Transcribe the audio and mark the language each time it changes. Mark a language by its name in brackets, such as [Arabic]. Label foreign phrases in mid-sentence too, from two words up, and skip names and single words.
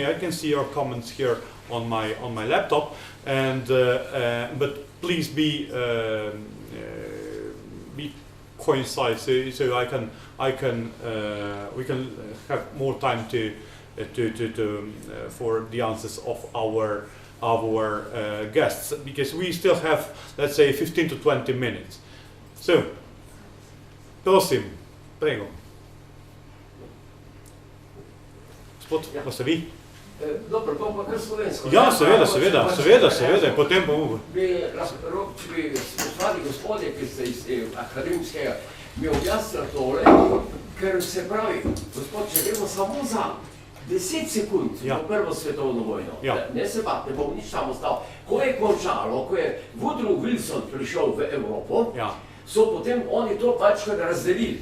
[English] I can see your comments here on my laptop, and but please be concise, so we can have more time for the answers of our guests, because we still have, let's say, 15 to 20 minutes. So, [Slovenian] prosim, prego. Gospod, pa ste vi? Dobro, to pa kar slovensko. Ja, seveda, potem bomo. Če bi spoštovani gospodje, ki ste iz akademskega, mi objasnili tole, ker se pravi, gospod, če gremo samo za 10 sekund po Prvo svetovno vojno, ne se bat, ne bom nič tam ostal, ko je končalo, ko je Woodrow Wilson prišel v Evropo, so potem oni to pačkrat razdelili.